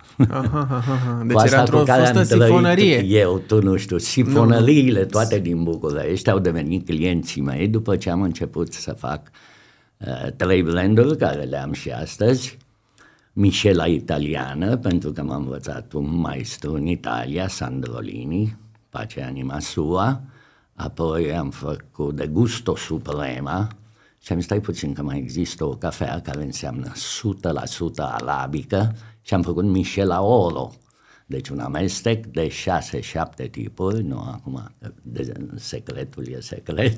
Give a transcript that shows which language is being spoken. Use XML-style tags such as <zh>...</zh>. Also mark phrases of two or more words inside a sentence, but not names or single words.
<ro>Deci era într-o fostă sifonărie. Eu, tu nu știu, sifonăriile toate din București au devenit clienții mei după ce am început să fac 3 blenduri care le am și astăzi. Michela italiană, pentru că m-a învățat un maestru în Italia, Sandrolini,</ro> <it>pace anima sua.</it> <ro>Apoi am făcut de Gusto Suprema și am zis, stai puțin că mai există o cafea care înseamnă 100% arabică și am făcut Michela Oro. Deci un amestec de 6-7 tipuri, nu acum, secretul e secret.</ro>